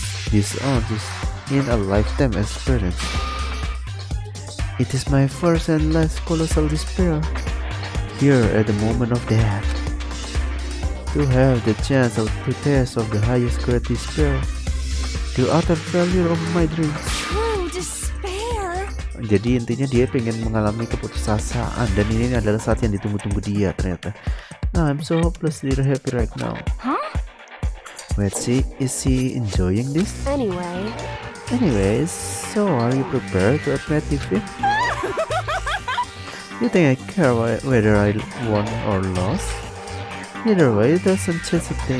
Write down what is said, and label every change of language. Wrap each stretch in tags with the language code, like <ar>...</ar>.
<en>This in a lifetime experience. It is my first and last colossal despair. Here at the moment of death, to have the chance of the test of the highest grade despair, the utter failure of my dreams. True despair.</en> <id>Jadi intinya dia pengen mengalami keputusasaan, dan ini adalah saat yang ditunggu-tunggu dia ternyata.</id> <en>I'm so hopelessly happy right now. Huh? Wait, is he enjoying this? Anyways, so are you prepared to admit defeat? You think I care whether I won or lost? Either way, it doesn't change a thing.</en>